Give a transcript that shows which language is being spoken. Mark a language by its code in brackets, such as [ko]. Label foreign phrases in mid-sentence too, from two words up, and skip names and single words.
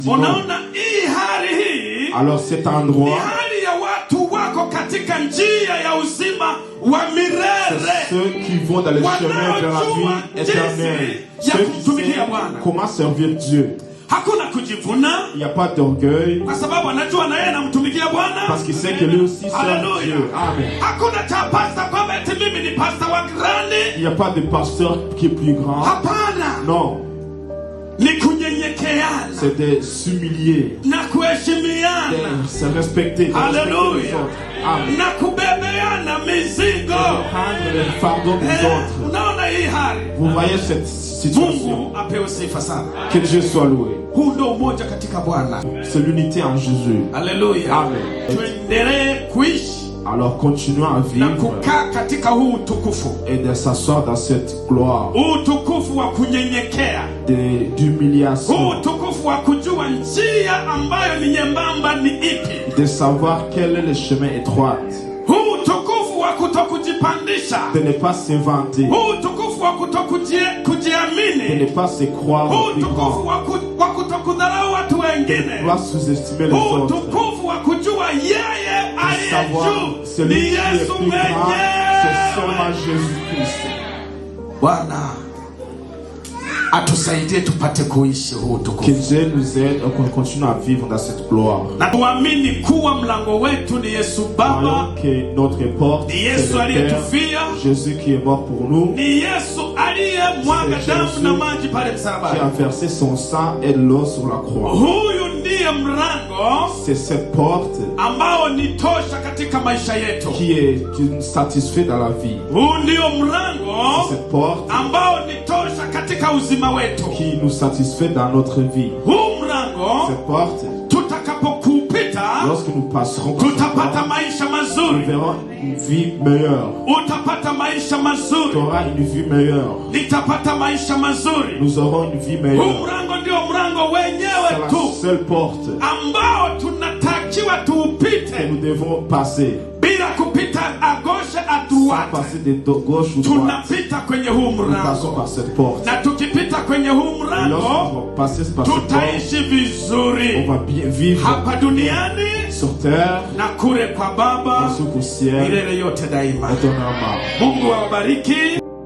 [sw] Unaona hii hali hii, [fr] alors cet endroit, [sw] ni hali ya watu wako katika njia ya uzima wa milele, [fr] ceux qui vont dans le chemin de la vie éternelle, ceux qui savent comment servir Dieu. [sw] Hakuna kujivuna, [fr] il n'y a pas d'orgueil, [sw] kwa sababu anajua na yeye anamtumikia Bwana, [fr] parce qu'il sait que lui aussi sert Dieu. Amen. [sw] Hakuna cha pastor kwamba eti mimi ni pastor wa grande. [fr] Il n'y a pas de pasteur qui est plus grand. [sw] Hapana. [fr] Non. [sw] Ni kunyenyekeana, [fr] c'est de s'humilier, [sw] na kuheshimiana, [fr] de se respecter, de respecter les autres. Amen. [sw] Na kubebeana mizigo, [fr] de prendre le fardeau des autres. [sw] Unaona hii hali? [fr] Vous voyez cette situation? [sw] Mungu apewe sifa sana. [fr] Que Dieu soit loué. [sw] Huu ndio umoja katika Bwana. [fr] C'est l'unité en Jésus. Alléluia. Amen. [sw] Tuendelee kuishi, [fr] alors continuons à vivre, [sw] na kukaa katika huu utukufu, [fr] et de s'asseoir dans cette gloire, [sw] utukufu wa kunyenyekea, [fr] d'humiliation, [sw] utukufu wa kujua njia ambayo ni nyembamba ni ipi, [fr] de savoir quel est le chemin étroit, [sw] utukufu wa kutokujipandisha, [fr] de ne pas se vanter, [sw] utukufu wa kutokujiamini, [fr] de ne pas se croire plus grand, [sw] utukufu wa kutokudharau watu wengine, [fr] de ne pas sous-estimer les autres, [sw] utukufu wa kujua yeye aliye juu [fr] celui qui est plus grand, c'est seulement Jésus-Christ. [sw] Bwana atusaidie tupate kuishi huu utukufu. [fr] Que Dieu nous aide et qu'on continue à vivre dans cette gloire. [sw] Na tuamini kuwa mlango wetu ni Yesu Baba, [fr] que notre porte [sw] ni Yesu aliyetufia, [fr] Jésus qui est mort pour nous, [sw] ni Yesu aliyemwaga damu na maji pale msalabani, [fr] qui a versé son sang et l'eau sur la croix. [sw] Huyu ndiye mlango, [fr] c'est cette porte [sw] ambao ni tosha katika maisha yetu, [fr] qui est satisfait dans la vie. [sw] Huu ndio mlango, [fr] cette porte [sw] ambao ni tosha katika uzima wetu, [fr] qui nous satisfait dans notre vie. [sw] Huu mlango, [fr] cette porte, [sw] tutakapokupita, [fr] lorsque nous passerons, [sw] tutapata maisha mazuri, [fr] nous verrons une vie meilleure. [sw] Utapata maisha mazuri, [fr] tu auras une vie meilleure. [sw] Nitapata maisha mazuri, [fr] nous aurons une vie meilleure. [sw] Huu mlango ndio mlango wenyewe tu, [fr] c'est la seule porte [sw] ambao tunatakiwa tuupite, [fr] que nous devons passer, [sw] bila kupita [fr] à gauche à droite, sans passer de gauche ou droite. [sw] Tunapita kwenye huu mlango, [fr] nous passons par cette porte, [sw] na tukipita kwenye huu mlango, tutaishi vizuri, [fr] on va bien vivre [sw] hapa duniani, [fr] sur terre, [sw] na kule kwa Baba [fr] au ciel, [sw] milele yote daima. [fr] éternellement. [sw] Mungu awabariki.